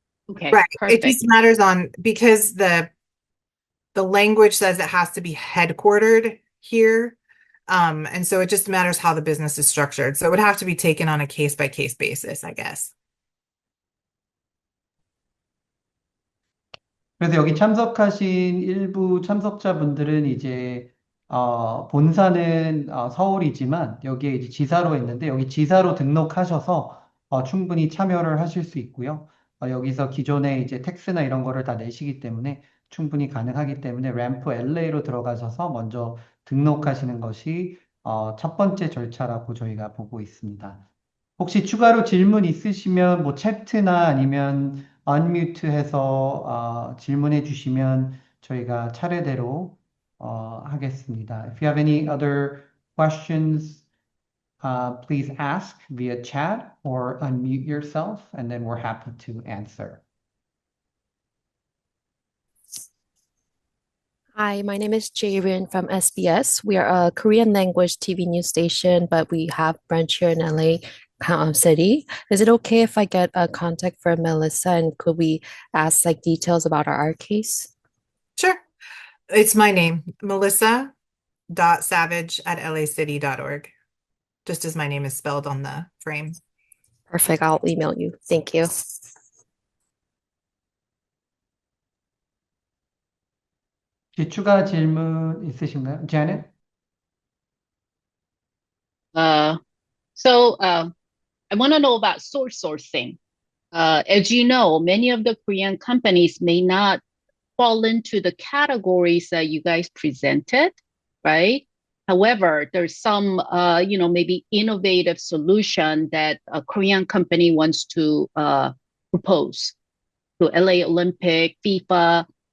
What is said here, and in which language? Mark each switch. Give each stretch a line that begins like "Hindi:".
English: Okay, Right. perfect. It just matters because the language says it has to be headquartered here. And so it just matters how the business is structured. So it would have to be taken on a case-by-case basis, I guess.
Korean: 그래서 여기 참석하신 일부 참석자분들은 이제 본사는 서울이지만 여기에 이제 지사로 있는데 여기 지사로 등록하셔서 충분히 참여를 하실 수 있고요. 여기서 기존에 이제 텍스나 이런 거를 다 내시기 때문에 충분히 가능하기 때문에 램프 LA로 들어가셔서 먼저 등록하시는 것이 첫 번째 절차라고 저희가 보고 있습니다. 혹시 추가로 질문 있으시면 뭐 채트나 아니면 unmute 해서 질문해 주시면 저희가 차례대로 하겠습니다.
English: If you have any other questions, please ask via chat or unmute yourself, and then we're happy to answer. Hi, my name is Jaerin from SBS. We are a Korean language TV news station, but we have branch here in LA City. Is it okay if I get a contact for Melissa, and could we ask details about our case? Sure. It's my name, Melissa melissa.savage@lacity.org, just as my name is spelled on the frame. Perfect. I'll email you. Thank you.
Korean: 혹시 추가 질문 있으신가요?
English: Janet? Uh, so I want to know about sourcing. As you know, many of the Korean companies may not fall into the categories that you guys presented, right? However, there's some, maybe innovative solution that a Korean company wants to propose to LA Olympic, FIFA.